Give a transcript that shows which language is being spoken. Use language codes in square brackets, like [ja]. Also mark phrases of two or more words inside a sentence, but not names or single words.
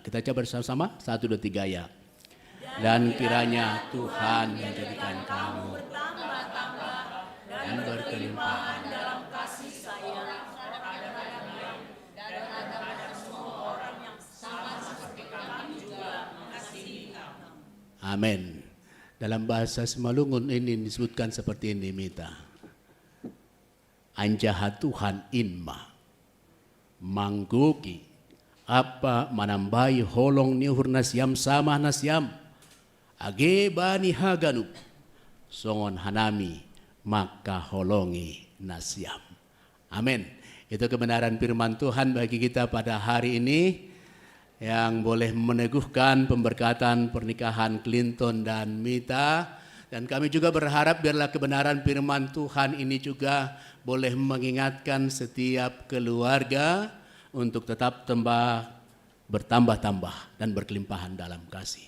[id] Kita coba bersama-sama, 1, 2, 3 ya. Dan kiranya Tuhan menjadikan kamu bertambah-tambah dan berkelimpahan dalam kasih sayang dan kepada semua orang yang sama seperti kami juga mengasihi kamu. Amin. Dalam bahasa Simalungun ini disebutkan seperti ini, Mita. [bts] Anjaha Tuhan inma mangguki apa manambai holong niuhur nasyam sama nasyam age bani haganu songon hanami maka holongi nasyam. [id] Amin. Itu kebenaran firman Tuhan bagi kita pada hari ini yang boleh meneguhkan pemberkatan pernikahan Clinton dan Mita. Dan kami juga berharap biarlah kebenaran firman Tuhan ini juga boleh mengingatkan setiap keluarga untuk tetap bertambah-tambah dan berkelimpahan dalam kasih.